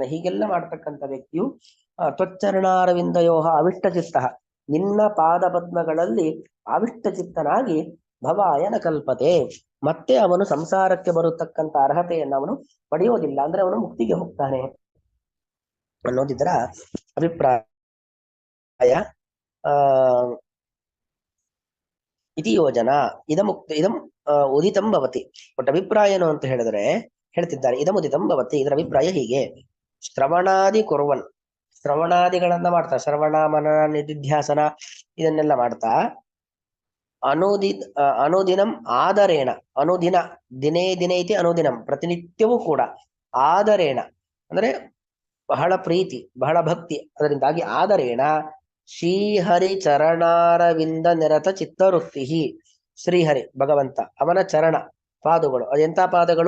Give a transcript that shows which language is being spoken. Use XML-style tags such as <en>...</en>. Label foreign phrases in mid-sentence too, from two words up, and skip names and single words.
<kn>ಹೀಗೆಲ್ಲ ಮಾಡತಕ್ಕಂಥ ವ್ಯಕ್ತಿಯು</kn> <sa>ತ್ವಚ್ಚರಣಾರವಿಂದಯೋಹ ಅವಿಷ್ಟ ಚಿತ್ತ,</sa> <kn>ನಿನ್ನ ಪಾದ ಪದ್ಮಗಳಲ್ಲಿ ಅವಿಷ್ಟ ಚಿತ್ತನಾಗಿ</kn> <sa>ಭವಾಯ ನ ಕಲ್ಪತೆ,</sa> <kn>ಮತ್ತೆ ಅವನು ಸಂಸಾರಕ್ಕೆ ಬರತಕ್ಕಂಥ ಅರ್ಹತೆಯನ್ನು ಅವನು ಪಡೆಯೋದಿಲ್ಲ, ಅಂದ್ರೆ ಅವನು ಮುಕ್ತಿಗೆ ಹೋಗ್ತಾನೆ ಅನ್ನೋದಿದರ ಅಭಿಪ್ರಾಯ.</kn> <sa>ಇತಿ ಯೋಜನಾ ಇದಂ ಉದಿತಂ ಭವತಿ.</sa> <kn>ಬಟ್ ಅಭಿಪ್ರಾಯ ಏನು ಅಂತ ಹೇಳಿದ್ರೆ ಹೇಳ್ತಿದ್ದಾರೆ,</kn> <sa>ಇದಂ ಉದಿತಂ ಭವತಿ,</sa> <kn>ಇದರ ಅಭಿಪ್ರಾಯ ಹೀಗೆ.</kn> <sa>ಶ್ರವಣಾದಿ ಕುರ್ವನ್,</sa> <kn>ಶ್ರವಣಾದಿಗಳನ್ನ ಮಾಡ್ತಾ, ಶ್ರವಣ ಮನನ ನಿಧಿಧ್ಯಾಸನ ಇದನ್ನೆಲ್ಲ ಮಾಡ್ತಾ,</kn> <sa>ಅನುದಿನಂ ಆದರೇಣ, ಅನುದಿನ ದಿನೇ ದಿನೇ ಇತಿ ಅನುದಿನಂ,</sa> <kn>ಪ್ರತಿನಿತ್ಯವೂ ಕೂಡ, ಆದರೇಣ ಅಂದ್ರೆ ಬಹಳ ಪ್ರೀತಿ ಬಹಳ ಭಕ್ತಿ, ಅದರಿಂದಾಗಿ ಆದರೇಣ</kn> <sa>ಶ್ರೀಹರಿ ಚರಣಾರವಿಂದ ನಿರತ ಚಿತ್ತವೃತ್ತಿ,</sa> <kn>ಶ್ರೀಹರಿ ಭಗವಂತ ಅವನ ಚರಣ ಪಾದಗಳು, ಅದೆಂಥ ಪಾದಗಳು?</kn>